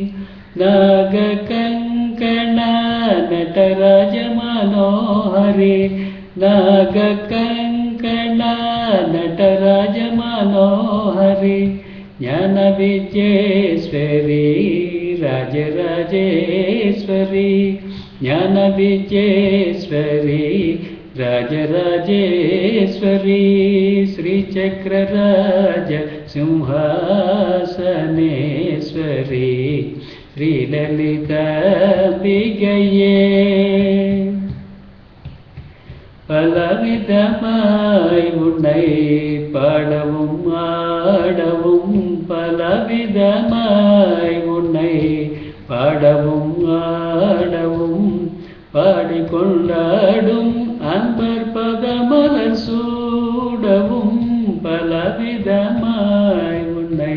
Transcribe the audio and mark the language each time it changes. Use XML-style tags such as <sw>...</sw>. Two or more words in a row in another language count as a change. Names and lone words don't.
<sa>नागकङ्कणा नटराज मनोहरि नागकङ्कणा नटराज मनोहरि ज्ञानविद्येश्वरी राजराजेश्वरी ज्ञानविद्येश्वरी राजराजेश्वरी श्रीचक्रराज सिंहासनेश्वरी श्रीललिताम्बिकये</sa> <ta>பலவிதமாய் உன்னை பாடவும் ஆடவும் பலவிதமாய் உன்னை பாடவும் ஆடவும் பாடிக்கொண்டாடும் அன்பர் பதமலர் சூடவும் பலவிதமாய் உன்னை</ta>